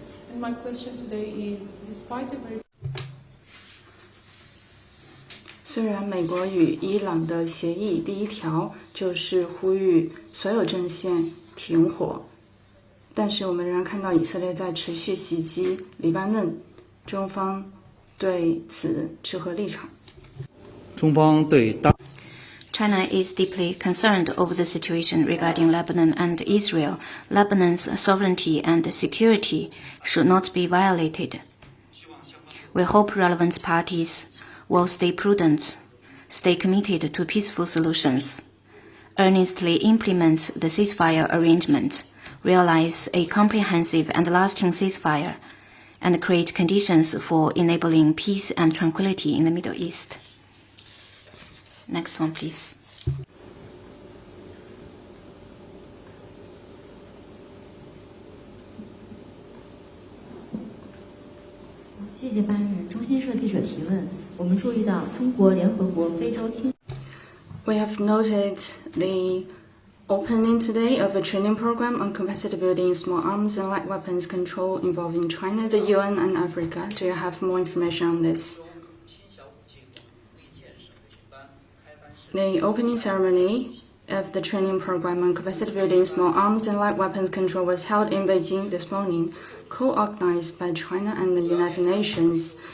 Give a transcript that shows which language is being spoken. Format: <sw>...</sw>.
<en>And my question today is, despite the very</en> <zh>虽然美国与伊朗的协议第一条就是呼吁所有阵线停火，但是我们仍然看到以色列在持续袭击黎巴嫩，中方对此持何立场？中方对当</zh> <en>China is deeply concerned over the situation regarding Lebanon and Israel. Lebanon's sovereignty and security should not be violated. We hope relevant parties will stay prudent, stay committed to peaceful solutions, earnestly implement the ceasefire arrangement, realize a comprehensive and lasting ceasefire, and create conditions for enabling peace and tranquility in the Middle East. Next one, please.</en> <zh>谢谢发言人。中新社记者提问：我们注意到中国联合国非洲青。</zh> <en>We have noted the opening today of a training program on capacity building small arms and light weapons control involving China, the UN, and Africa. Do you have more information on this? The opening ceremony of the training program on capacity building small arms and light weapons control was held in Beijing this morning, co-organized by China and the United Nations.</en>